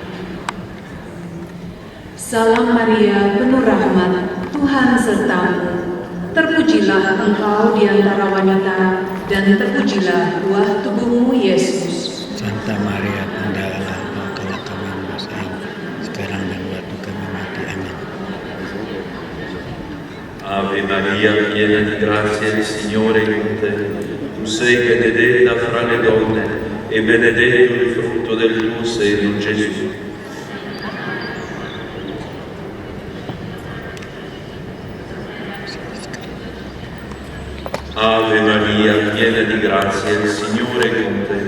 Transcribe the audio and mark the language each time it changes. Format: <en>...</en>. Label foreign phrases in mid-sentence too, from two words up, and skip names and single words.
<id>Salam Maria, penuh rahmat, Tuhan sertamu. Terpujilah engkau di antara wanita, dan terpujilah buah tubuhmu, Yesus. Santa Maria, Bunda Allah, engkau telah kami dosa, sekarang dan waktu kami mati. Amin.</id> <it>Ave Maria, piena di grazia, il Signore è con te. Tu sei benedetta fra le donne, e benedetto il frutto del tuo seno, Gesù. Ave Maria, piena di grazia, il Signore è con te.</it>